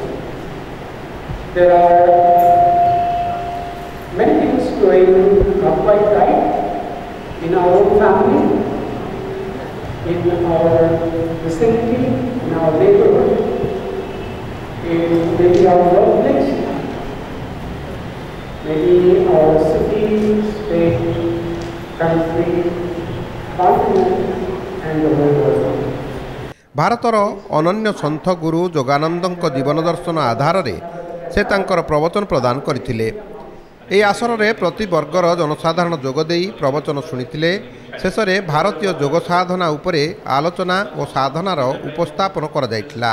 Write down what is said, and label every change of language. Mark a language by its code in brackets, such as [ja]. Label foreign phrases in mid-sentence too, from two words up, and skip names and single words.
[en] There are many things going not quite right in our own family, in our vicinity, in our neighborhood, in maybe our workplace, maybe our city, state, country, continent, and the whole world. [or] ଭାରତର ଅନନ୍ୟ ସନ୍ଥ ଗୁରୁ ଯୋଗାନନ୍ଦଙ୍କ ଜୀବନ ଦର୍ଶନ ଆଧାର ରେ ସେ ତାଙ୍କର ପ୍ରବଚନ ପ୍ରଦାନ କରୁଥିଲେ। ଏହି ଆସର ରେ ପ୍ରତି ବର୍ଗର ଜନସାଧାରଣ ଯୋଗଦେଇ ପ୍ରବଚନ ଶୁଣିଥିଲେ। ଶେଷ ରେ ଭାରତୀୟ ଯୋଗ ସାଧନା ଉପରେ ଆଲୋଚନା ଓ ସାଧନାର ଉପସ୍ଥାପନ କରା ଯାଇଥିଲା।